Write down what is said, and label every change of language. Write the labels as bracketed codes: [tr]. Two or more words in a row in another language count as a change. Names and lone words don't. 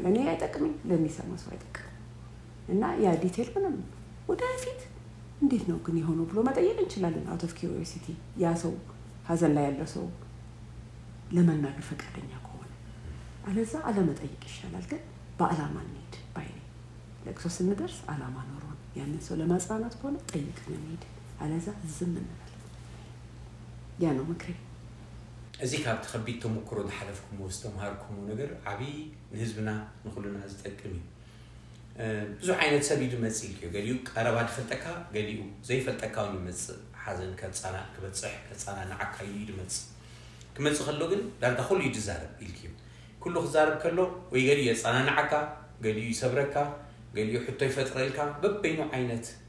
[am] እኔ አይጠቅምኝ ለሚሰማ ሰው አይጠቅም። እና ያ ዲቴል ምንም ወደፊት እንዴት ነው ግን የሆነው ብሎ መጠየቅ እንችላለን። [en] out of curiosity [am] ያ ሰው ሀዘን ላይ ያለ ሰው ለመናገር ፈቃደኛ ከሆነ አለዛ አለመጠየቅ ይሻላል። ግን በአላማ እንሂድ ባይ ነኝ። ለቅሶ ስንደርስ አላማ ኖሮን ያንን ሰው ለማጽናናት ከሆነ ጠይቀን እንሂድ፣ አለዛ ዝም እንበል። ያ ነው ምክሬ። [ti] እዚህ ካብ ተኸቢድ ተሞክሮ ዝሓለፍኩሞ ዝተምሃርኩሞ ነገር ዓብይ ንህዝብና ንኩልና ዝጠቅም እዩ። ብዙሕ ዓይነት ሰብ ይመጽእ እዩ። ገሊኡ ቀረባ ዝፈልጠካ ገሊኡ ዘይፈልጠካ እውን ይመጽእ። ሓዘን ከፃና ክበፅሕ ከፃና ንዓካ ኢሉ ይመጽእ ክመጽእ ከሎ ግን ዳርጋ ኩሉ ይዛረብ ኢልክ እዩ። ኩሉ ክዛረብ ከሎ ወይ ገሊኡ የፃናንዓካ ገሊኡ ይሰብረካ ገሊኡ ሕቶ ይፈጥረልካ በበይኑ ዓይነት